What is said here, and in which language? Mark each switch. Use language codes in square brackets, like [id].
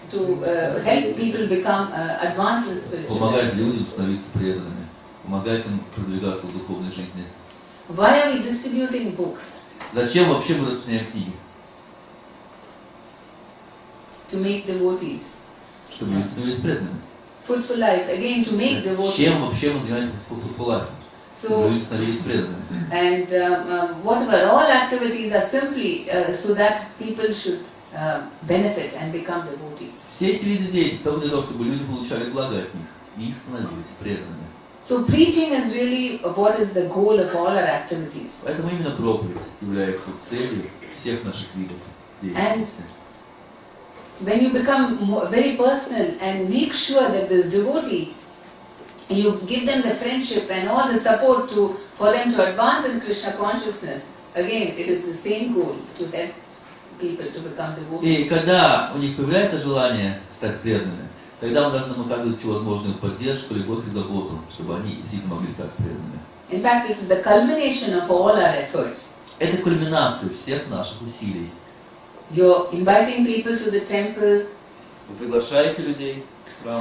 [en] To help people become advanced in spiritual life. [ru] Помогать людям становиться преданными, помогать им продвигаться в духовной жизни. [en] Why are we distributing books? [ru] Зачем вообще мы распространяем книги? [en] To make devotees. [ru] Чтобы люди становились преданными. [en] Food for life, again to make devotees. [ru] Чем вообще мы занимаемся food for life? Чтобы люди становились преданными. [en] And whatever, all activities are simply so that people should benefit and become devotees. [ru] Все эти виды деятельности только для того, чтобы люди получали благо от них и становились преданными. [en] So preaching is really what is the goal of all our activities. [ru] Поэтому именно проповедь является целью всех наших видов деятельности. [en] When you become very personal and make sure that this devotee, you give them the friendship and all the support for them to advance in Krishna consciousness. Again, it is the same goal to help people to become devotees. [ru] И когда у них появляется желание стать преданными, тогда мы должны им оказывать всевозможную поддержку, любовь и заботу, чтобы они действительно могли стать преданными. [en] In fact, it is the culmination of all our efforts. [ru] Это кульминация всех наших усилий. [en] You're inviting people to the temple, [ru] Вы приглашаете людей в храм,